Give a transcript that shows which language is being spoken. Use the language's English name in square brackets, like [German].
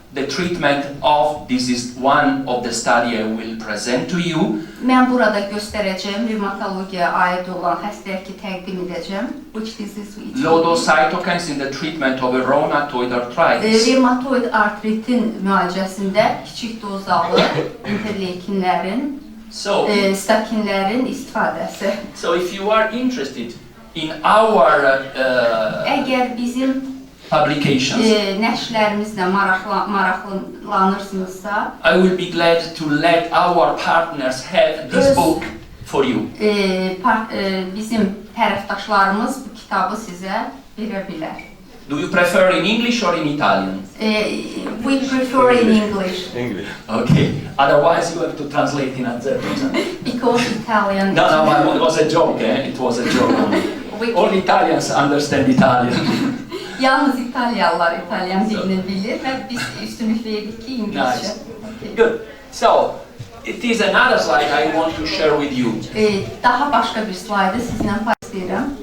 [English] the treatment of this is one of the study I will present to you. [Azerbaijani] Mən burada göstərəcəyim revmatologiyaya aid olan xəstəliyi təqdim edəcəm. [English] Which disease we Low-dose cytokines in the treatment of a rheumatoid arthritis. [Azerbaijani] Revmatoid artritin müalicəsində kiçik dozalı interleukinlərin, statinlərin istifadəsi. [English] So if you are interested in our [Azerbaijani] Əgər bizim [English] publications, [Azerbaijani] nəşrlərimizlə maraqlanırsınızsa, [English] I will be glad to let our partners have this book for you. [Azerbaijani] Bizim tərəfdaşlarımız bu kitabı sizə verə bilər. [English] Do you prefer in English or in Italian? We prefer in English. English. Okay, otherwise you have to translate in Azerbaijan. Because Italian... No, it was a joke, It was a joke. All Italians understand Italian. [Azerbaijani] Yalnız İtalyalılar İtalyan dilini bilir və biz üstünlük verdik ki İngilizce. [English] Nice. Good. So, it is another slide I want to share with you. [Azerbaijani] Daha başqa bir slaydı sizinlə paylaşıram.